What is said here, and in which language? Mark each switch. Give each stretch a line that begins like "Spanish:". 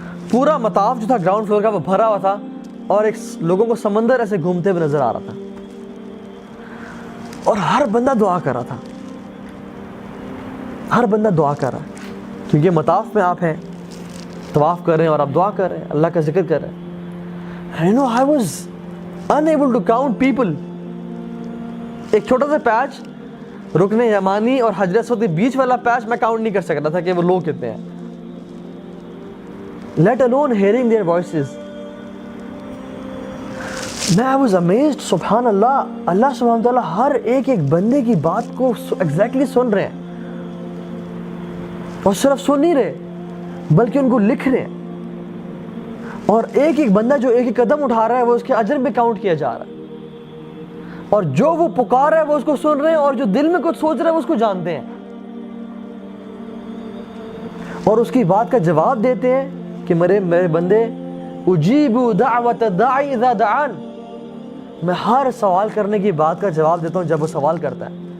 Urdu: پورا مطاف جو تھا گراؤنڈ فلور کا وہ بھرا ہوا تھا، اور ایک لوگوں کو سمندر ایسے گھومتے ہوئے نظر آ رہا تھا، اور ہر بندہ دعا کر رہا تھا، ہر بندہ دعا کر رہا ہے، کیونکہ مطاف میں آپ ہیں، طواف کر رہے ہیں اور آپ دعا کر رہے ہیں، اللہ کا ذکر کر رہے ہیں.
English: I was unable to count people.
Urdu: ایک چھوٹا سا پیچ رکن یمانی اور حجر اسود کے بیچ والا پیچ میں کاؤنٹ نہیں کر سکتا تھا کہ وہ لوگ کتنے ہیں.
English: Let alone hearing their voices. میں I was amazed.
Urdu: سبحان اللہ, اللہ سبحانہ تعالیٰ ہر ایک بندے کی بات کو ایگزیکٹلی سن رہے ہیں, اور صرف سن نہیں رہے بلکہ ان کو لکھ رہے ہیں. اور ایک بندہ جو ایک قدم اٹھا رہا ہے وہ اس کے اجر میں کاؤنٹ کیا جا رہا ہے, اور جو وہ پکار رہا ہے وہ اس کو سن رہے ہیں, اور جو دل میں کچھ سوچ رہے ہیں وہ اس کو جانتے ہیں, اور اس کی بات کا جواب دیتے ہیں کہ میرے بندے
Arabic: اجیب دعوت الداعی اذا دعان,
Urdu: میں ہر سوال کرنے کی بات کا جواب دیتا ہوں جب وہ سوال کرتا ہے.